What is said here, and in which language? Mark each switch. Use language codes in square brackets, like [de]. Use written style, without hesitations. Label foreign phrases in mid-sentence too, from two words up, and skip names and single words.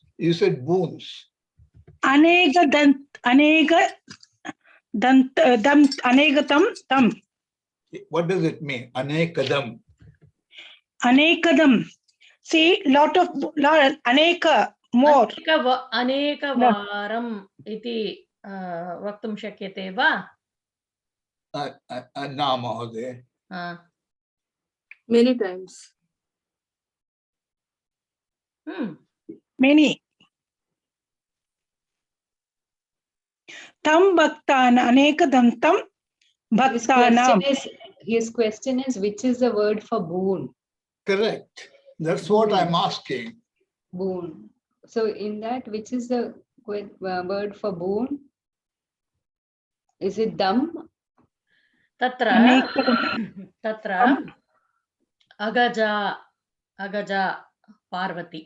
[en] You said boons. [sa] अनेगतम् तम्. [en] What does it mean? Anekadam. Anekadam. See, aneka, more. [sa] अनेकवरम् इति वक्तुम् शक्यते वा? न, महोदय. [en] Many times. Many. [sa] तम् भक्तान, अनेकदाम् तम् भक्तानाम्. [en] His question is, which is the word for boon? Correct. That's what I'm asking. Boon. So in that, which is the word for boon? Is it dam? [sa] तत्र अगजा पार्वती.